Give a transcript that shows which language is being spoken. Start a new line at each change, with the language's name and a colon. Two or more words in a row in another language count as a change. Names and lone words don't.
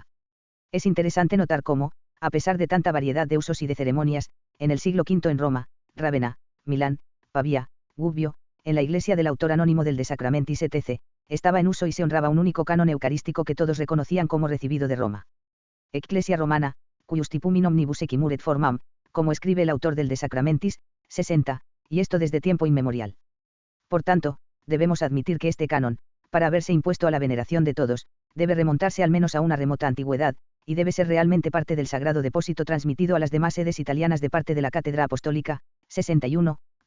Spanish: Es interesante notar cómo, a pesar de tanta variedad de usos y de ceremonias, en el siglo V en Roma, Rávena, Milán, Pavía, Gubbio, en la iglesia del autor anónimo del De Sacramentis etc., estaba en uso y se honraba un único canon eucarístico que todos reconocían como recibido de Roma.
Latin: Ecclesia Romana, cuyus tipum in omnibus equimur et formam,
Spanish: como escribe el autor del De Sacramentis, 60, y esto desde tiempo inmemorial. Por tanto, debemos admitir que este canon, para haberse impuesto a la veneración de todos, debe remontarse al menos a una remota antigüedad, y debe ser realmente parte del sagrado depósito transmitido a las demás sedes italianas de parte de la Cátedra Apostólica, 61.